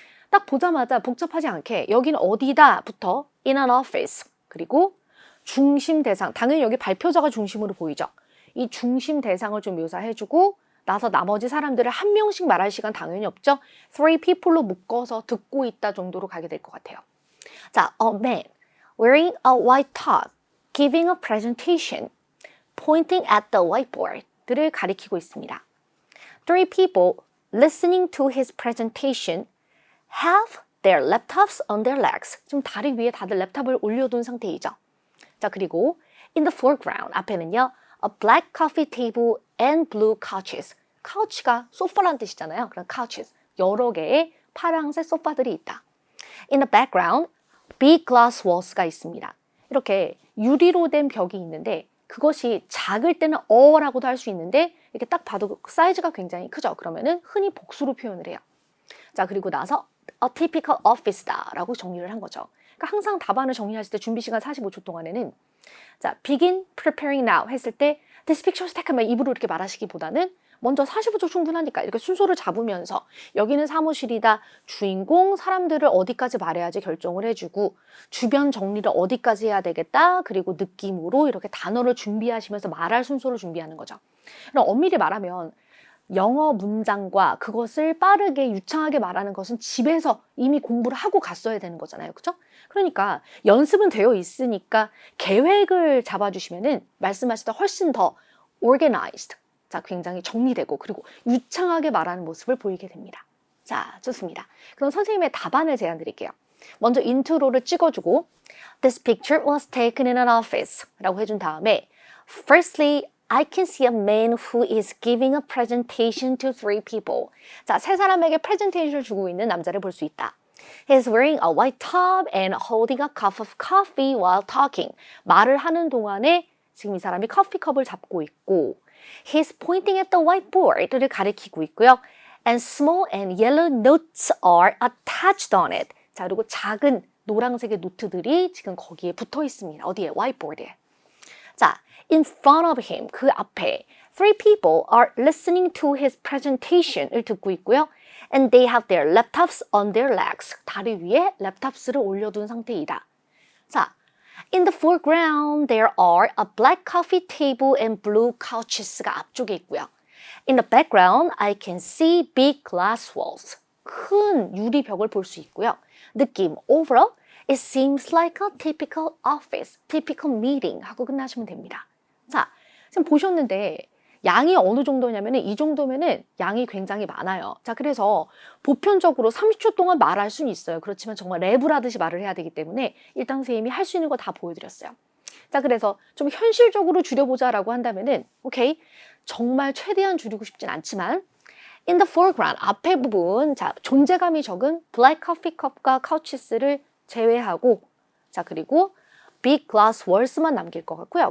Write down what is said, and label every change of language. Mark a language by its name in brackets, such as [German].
[Korean] 딱 보자마자 복잡하지 않게 여기는 어디다부터 [English] in an office, [Korean] 그리고 중심 대상, 당연히 여기 발표자가 중심으로 보이죠. 이 중심 대상을 좀 묘사해주고 나서 나머지 사람들을 한 명씩 말할 시간 당연히 없죠. 3 people로 묶어서 듣고 있다 정도로 가게 될 것 같아요. [English] 자, a man wearing a white top, giving a presentation, pointing at the whiteboard들을 [Korean] 가리키고 있습니다. [English] 3 people listening to his presentation have their laptops on their legs. [Korean] 지금 다리 위에 다들 랩탑을 올려둔 상태이죠. [English] 자, 그리고 in the foreground, [Korean] 앞에는요, [English] a black coffee table and blue couches. [Korean] couch가 소파란 뜻이잖아요. 그런 couches, 여러 개의 파란색 소파들이 있다. [English] In the background, big glass walls가 [Korean] 있습니다. 이렇게 유리로 된 벽이 있는데, 그것이 작을 때는 어라고도 할 수 있는데, 이렇게 딱 봐도 사이즈가 굉장히 크죠. 그러면은 흔히 복수로 표현을 해요. 자, 그리고 나서 [English] a typical office [Korean] 다 라고 정리를 한 거죠. 그러니까 항상 답안을 정리하실 때 준비 시간 45초 동안에는, 자, [English] begin preparing now [Korean] 했을 때 [English] this picture stack [Korean] 하면 입으로 이렇게 말하시기보다는 먼저 45초 충분하니까 이렇게 순서를 잡으면서 여기는 사무실이다, 주인공 사람들을 어디까지 말해야지 결정을 해주고, 주변 정리를 어디까지 해야 되겠다, 그리고 느낌으로 이렇게 단어를 준비하시면서 말할 순서를 준비하는 거죠. 그럼 엄밀히 말하면 영어 문장과 그것을 빠르게 유창하게 말하는 것은 집에서 이미 공부를 하고 갔어야 되는 거잖아요. 그죠? 그러니까 연습은 되어 있으니까 계획을 잡아주시면은 말씀하시다 훨씬 더 organized. 자, 굉장히 정리되고 그리고 유창하게 말하는 모습을 보이게 됩니다. 자, 좋습니다. 그럼 선생님의 답안을 제안 드릴게요. 먼저 인트로를 찍어주고 [English] This picture was taken in an office [Korean] 라고 해준 다음에 [English] Firstly, I can see a man who is giving a presentation to 3 people. [Korean] 자, 3사람에게 프레젠테이션을 주고 있는 남자를 볼 수 있다. [English] He's wearing a white top and holding a cup of coffee while talking. [Korean] 말을 하는 동안에 지금 이 사람이 커피컵을 잡고 있고 [English] He's pointing at the whiteboard [Korean] 를 가리키고 있고요. [English] And small and yellow notes are attached on it. [Korean] 자, 그리고 작은 노란색의 노트들이 지금 거기에 붙어 있습니다. 어디에? whiteboard에. [English] 자, in front of him, [Korean] 그 앞에 [English] 3 people are listening to his presentation을 [Korean] 듣고 있고요. [English] And they have their laptops on their legs. [Korean] 다리 위에 랩탑스를 올려둔 상태이다. [English] 자, in the foreground, there are a black coffee table and blue couches가 [Korean] 앞쪽에 있고요. [English] In the background, I can see big glass walls. [Korean] 큰 유리벽을 볼 수 있고요. [English] 느낌, overall, it seems like a typical office, typical meeting [Korean] 하고 끝나시면 됩니다. 자, 지금 보셨는데 양이 어느 정도냐면은 이 정도면은 양이 굉장히 많아요. 자, 그래서 보편적으로 30초 동안 말할 수는 있어요. 그렇지만 정말 랩을 하듯이 말을 해야 되기 때문에 일단 선생님이 할 수 있는 거 다 보여드렸어요. 자, 그래서 좀 현실적으로 줄여보자라고 한다면은 오케이, 정말 최대한 줄이고 싶진 않지만 [English] in the foreground, [Korean] 앞에 부분, 자, 존재감이 적은 black coffee cup과 couches를 제외하고 자, 그리고 big glass walls만 남길 것 같고요.